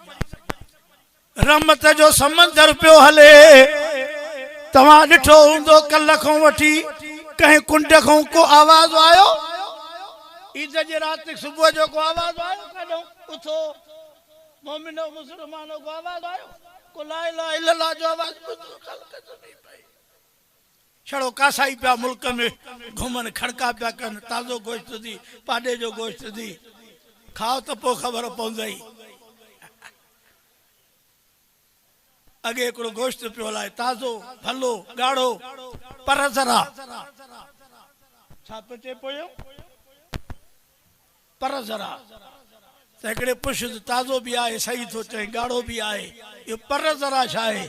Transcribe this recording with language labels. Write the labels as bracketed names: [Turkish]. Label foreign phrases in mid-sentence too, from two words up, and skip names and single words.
[Sindhi] रहमत जो समंदर पियो हले। तव्हां ॾिठो हूंदो कल्ह खां वठी कंहिं कुंड खां को आवाज़ आयो? ईद जे राति सुबुह जो को आवाज़ आयो? कॾहिं उथो मोमिनो मुसलमानो को आवाज़ आयो? को [Arabic] لا إله إلا الله [Sindhi] जो आवाज़ ॿुधो? छड़ो कासाई पिया मुल्क में घुमन, खड़का पिया कनि, ताज़ो गोश्त दी, पाॾे जो गोश्त दी, खाओ त पोइ ख़बर पवंदई। अॻे हिकिड़ो गोश्त पियो हलाए, ताज़ो भलो ॻाढ़ो, पर ज़रा छा पियो चए पियो, पर ज़रा त हिकिड़े पुछ ताज़ो बि आहे, सही थो चए, ॻाढ़ो बि आहे, इहो पर ज़रा छा आहे?